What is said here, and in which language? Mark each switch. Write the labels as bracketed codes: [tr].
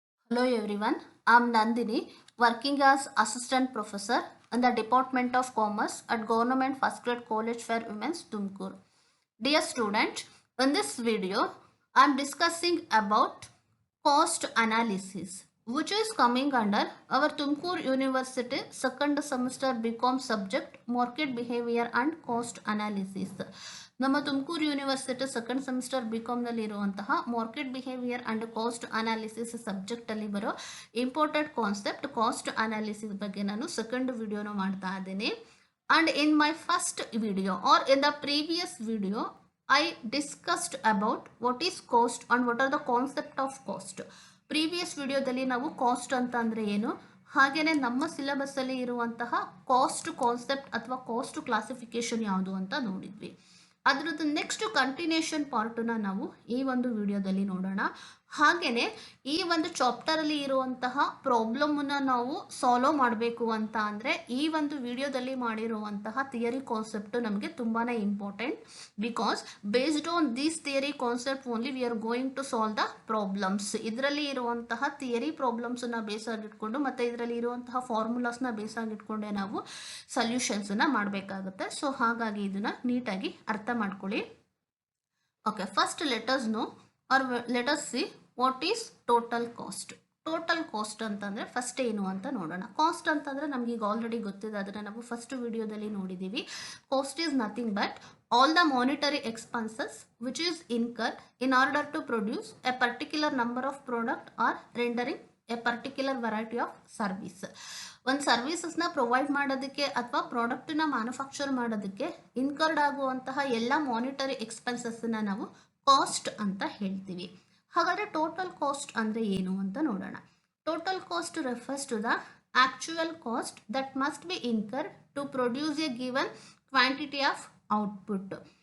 [en] Hello everyone, I'm Nandini, working as Assistant Professor in the Department of Commerce at Government First Grade College for Women's, Tumkur. Dear student, in this video, I'm discussing about cost analysis, which is coming under our Tumkur University second semester BCom subject Market Behavior and Cost Analysis. [kn] ನಮ್ಮ Tumakuru university second semester B ಕಾಮ್ನಲ್ಲಿ ಇರುವಂತಹ market behaviour and cost analysis ಸಬ್ಜೆಕ್ಟಲ್ಲಿ ಬರೋ important concept cost analysis ಬಗ್ಗೆ ನಾನು second ವಿಡಿಯೋನ ಮಾಡ್ತಾ ಇದ್ದೀನಿ. [en] And in my first video or in the previous video, I discussed about what is cost and what are the concept of cost. [kn] Previous ವಿಡಿಯೋದಲ್ಲಿ ನಾವು cost ಅಂತ ಅಂದರೆ ಏನು, ಹಾಗೆಯೇ ನಮ್ಮ ಸಿಲೆಬಸ್ಸಲ್ಲಿ ಇರುವಂತಹ ಕಾಸ್ಟ್ ಕಾನ್ಸೆಪ್ಟ್ ಅಥವಾ ಕಾಸ್ಟ್ ಕ್ಲಾಸಿಫಿಕೇಶನ್ ಯಾವುದು ಅಂತ ನೋಡಿದ್ವಿ. ಅದರದ್ದು ನೆಕ್ಸ್ಟ್ ಕಂಟಿನ್ಯೂಷನ್ ಪಾರ್ಟನ್ನ ನಾವು ಈ ಒಂದು ವಿಡಿಯೋದಲ್ಲಿ ನೋಡೋಣ. ಹಾಗೆಯೇ ಈ ಒಂದು ಚಾಪ್ಟರಲ್ಲಿ ಇರುವಂತಹ ಪ್ರಾಬ್ಲಮನ್ನು ನಾವು ಸಾಲ್ವ್ ಮಾಡಬೇಕು ಅಂತ ಅಂದರೆ ಈ ಒಂದು ವಿಡಿಯೋದಲ್ಲಿ ಮಾಡಿರುವಂತಹ ಥಿಯರಿ ಕಾನ್ಸೆಪ್ಟ್ ನಮಗೆ ತುಂಬಾ important. [en] Because based on these theory concept only we are going to solve the problems. [kn] ಇದರಲ್ಲಿ ಇರುವಂತಹ ಥಿಯರಿ ಪ್ರಾಬ್ಲಮ್ಸನ್ನು ಬೇಸಾಗಿಟ್ಕೊಂಡು ಮತ್ತು ಇದರಲ್ಲಿ ಇರುವಂತಹ ಫಾರ್ಮುಲಾಸ್ನ ಬೇಸಾಗಿಟ್ಕೊಂಡೆ ನಾವು ಸೊಲ್ಯೂಷನ್ಸನ್ನು ಮಾಡಬೇಕಾಗುತ್ತೆ. ಸೊ ಹಾಗಾಗಿ ಇದನ್ನು ನೀಟಾಗಿ ಅರ್ಥ ಮಾಡ್ಕೊಳ್ಳಿ. [en] Okay, first let us know or let us see what is total cost. [kn] Total cost ಅಂತಂದರೆ ಫಸ್ಟ್ ಏನು ಅಂತ ನೋಡೋಣ. ಕಾಸ್ಟ್ ಅಂತಂದರೆ ನಮ್ಗೆ ಈಗ ಆಲ್ರೆಡಿ ಗೊತ್ತಿದೆ, ಅದನ್ನು ನಾವು ಫಸ್ಟ್ ವಿಡಿಯೋದಲ್ಲಿ ನೋಡಿದ್ದೀವಿ. [en] Cost is nothing but all the monetary expenses which is incurred in order to produce a particular number of product or rendering a particular variety of service. [kn] ಒಂದು ಸರ್ವಿಸಸ್ನ ಪ್ರೊವೈಡ್ ಮಾಡೋದಕ್ಕೆ ಅಥವಾ ಪ್ರಾಡಕ್ಟನ್ನ ಮ್ಯಾನುಫ್ಯಾಕ್ಚರ್ ಮಾಡೋದಕ್ಕೆ incurred ಆಗುವಂತಹ ಎಲ್ಲ monetary ಎಕ್ಸ್ಪೆನ್ಸಸ್ನ ನಾವು cost ಅಂತ ಹೇಳ್ತೀವಿ. ಹಾಗಾದರೆ ಟೋಟಲ್ ಕಾಸ್ಟ್ ಅಂದರೆ ಏನು ಅಂತ ನೋಡೋಣ. [en] Total cost refers to the actual cost that must be incurred to produce a given quantity of output.